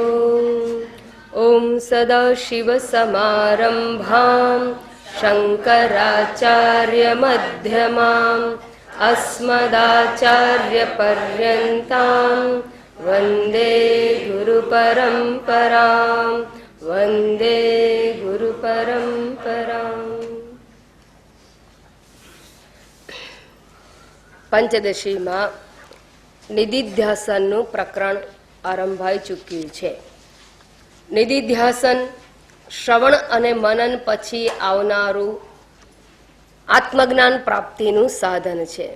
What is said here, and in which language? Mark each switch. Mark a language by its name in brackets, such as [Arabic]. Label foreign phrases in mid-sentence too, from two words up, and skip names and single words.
[Sanskrit] ॐ सदाशिवसमारम्भां शङ्कराचार्यमध्यमाम् अस्मदाचार्यपर्यन्तां वन्दे गुरुपरम्परां वन्दे गुरुपरम्पराम्। [Gujarati] પંચદશીમાં નિધિધ્યાસનનું પ્રકરણ આરંભાઈ ચૂક્યું છે. નિધિધ્યાસન શ્રવણ અને મનન પછી આવનારું આત્મજ્ઞાન પ્રાપ્તિનું સાધન છે.